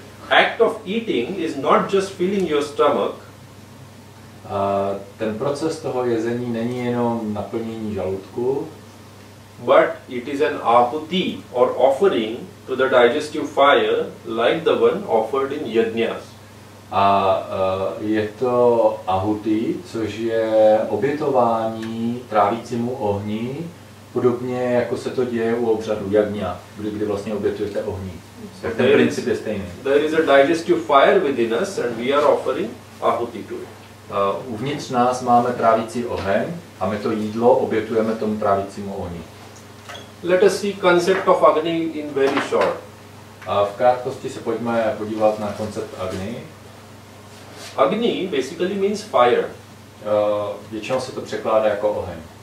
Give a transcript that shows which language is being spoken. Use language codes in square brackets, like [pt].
[en] act of eating is not just filling your stomach, [cs] ten proces toho jezení není jenom naplnění žaludku, [en] but it is an ahuti or offering to the digestive fire like the one offered in yajnas. [cs] a je to ahuti, což je obětování trávícímu ohni, podobně jako se to děje u obřadu jagňa, kdy vlastně obětujete ohni. Tak ten princip je stejný. [en] There is a digestive fire within us and we are offering ahuti to it. [cs] Uvnitř nás máme trávící oheň a my to jídlo obětujeme tomu trávícímu ohni. [en] Let us see concept of Agni in very short. [cs] A v krátkosti se pojďme podívat na koncept Agni. [en] Agni basically means fire. [cs] Většinou se to překládá jako oheň.